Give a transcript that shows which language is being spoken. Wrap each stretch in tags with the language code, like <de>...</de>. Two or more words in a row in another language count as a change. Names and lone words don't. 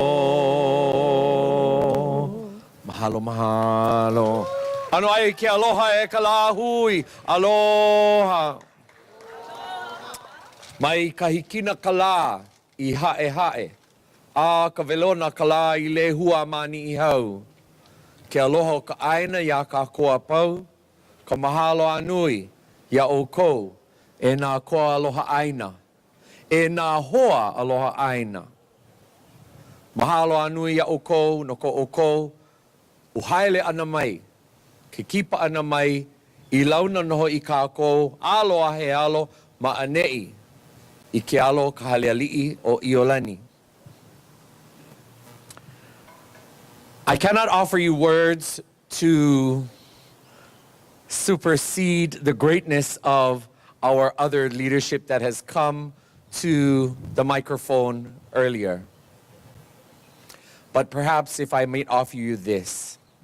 <haw>Mahalo, mahalo. Ano ai ke aloha e ka la hui. Aloha. Mai ka hikina ka la I hae hae. A ka velona ka la I le hua mani I hau. Ke aloha o ka aina ia ka koa pau. Ka mahalo anui ia o kou. E nā koa aloha aina. E nā hoa aloha aina. Mahalo anui ia o kou, no ko o kou. Uhaile ana mai. Ke kipa ana mai. I launa noho I kākou. Aloha he alo ma anei. I ke alo ka haleali'i o Iulai.</haw> <en>I cannot offer you words to supersede the greatness of our other leadership that has come to the microphone earlier. But perhaps if I might offer you this.</en>